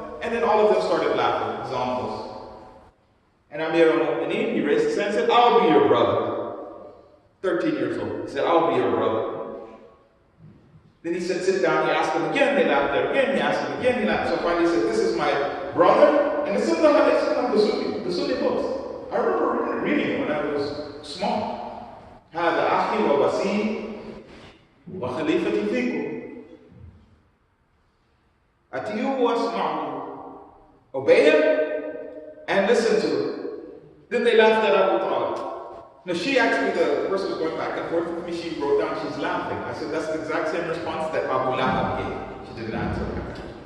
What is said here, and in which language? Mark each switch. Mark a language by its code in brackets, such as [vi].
[en] And then all of them started laughing, examples. And Amir al-Mu'mineen, he raised his hand and said, I'll be your brother. 13 years old. He said, I'll be your brother. Then he said, sit down. He asked him again. They laughed there again. He asked him again. He laughed. So finally he said, this is my brother. And it's in the Sunni books. I remember reading it when I was small. [ar] هذا أخي ووسيء وخليفتي فيكم. أطيعوه واسمعوا. [en] Obey him and listen to him. Then they laughed at Abu Talib. Now she actually, the person was going back and forth with me, she wrote down, she's laughing. I said, that's the exact same response that Abu Lahab gave. She didn't answer back.